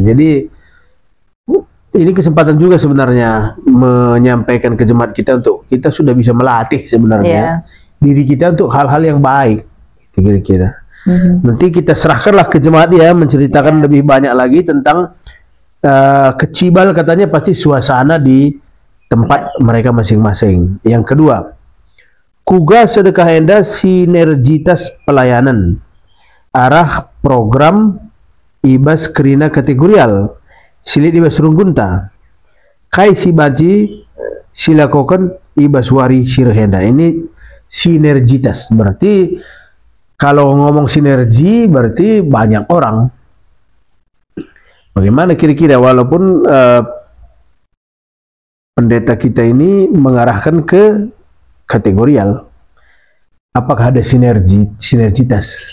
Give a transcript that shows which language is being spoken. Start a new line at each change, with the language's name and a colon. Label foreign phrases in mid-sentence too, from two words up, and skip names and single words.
Indonesian: Jadi ini kesempatan juga sebenarnya menyampaikan ke jemaat kita untuk kita sudah bisa melatih sebenarnya diri kita untuk hal-hal yang baik, kira-kira. Nanti kita serahkanlah ke jemaat ya menceritakan lebih banyak lagi tentang kecibal, katanya pasti suasana di tempat mereka masing-masing. Yang kedua,
Batak Karo: kuga sedekah enda
Indonesian: sinergitas pelayanan
Batak Karo: arah program ibas kerina kategorial silit ibas runggunta kai si baji silakokan ibas wari sirhenda.
Indonesian: Ini sinergitas, berarti kalau ngomong sinergi berarti banyak orang. Bagaimana kira-kira walaupun pendeta kita ini mengarahkan ke kategorial, apakah ada sinergitas?